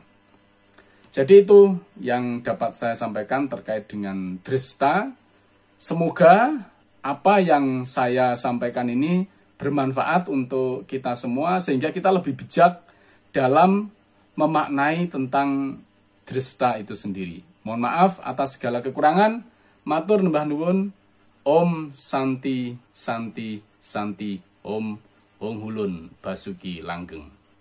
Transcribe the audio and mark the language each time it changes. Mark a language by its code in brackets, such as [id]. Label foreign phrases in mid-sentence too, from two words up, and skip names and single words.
[id] Jadi itu yang dapat saya sampaikan terkait dengan dresta. Semoga apa yang saya sampaikan ini bermanfaat untuk kita semua, sehingga kita lebih bijak dalam memaknai tentang dresta itu sendiri. Mohon maaf atas segala kekurangan. [jv] Matur nembah nuwun. [sa] Om Santi Santi Santi Om [jv] Wong Hulun Basuki Langgeng.